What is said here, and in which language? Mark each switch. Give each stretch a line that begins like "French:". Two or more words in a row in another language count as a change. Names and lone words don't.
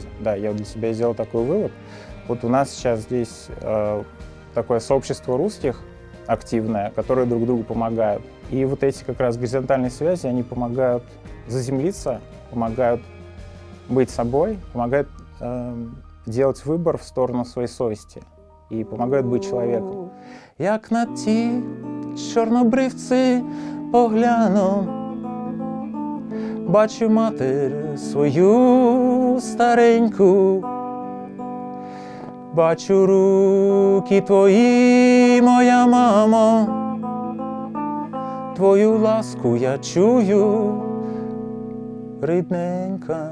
Russian: Да, я для себя сделал такой вывод. Вот у нас сейчас здесь такое сообщество русских активное, которые друг другу помогают. И вот эти как раз горизонтальные связи, они помогают заземлиться, помогают быть собой, помогают делать выбор в сторону своей совести и помогают быть человеком.
Ukrainian: Як на ті чорнобривці погляну, бачу матір свою стареньку, бачу руки твої, моя мамо, твою ласку я чую, рідненька.